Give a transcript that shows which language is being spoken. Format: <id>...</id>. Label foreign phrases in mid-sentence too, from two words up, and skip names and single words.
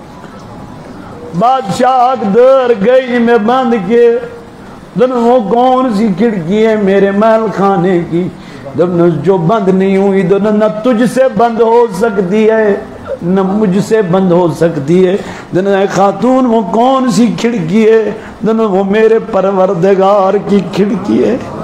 <ur>بادشاہ</ur> <ks>اکھ دٲر گٔے نہٕ مےٚ بند کینٛہہ دپن</ks> <ur>وہ کون سی کھڑکی ہے میرے محل خانے کی دپن جو بند نہیں ہوئی دپن نہ تجھ سے بند ہو سکتی ہے نہ مجھ سے بند ہو سکتی ہے دپن خاتون وہ کون سی کھڑکی ہے دپن وہ میرے پروردگار کی کھڑکی ہے</ur>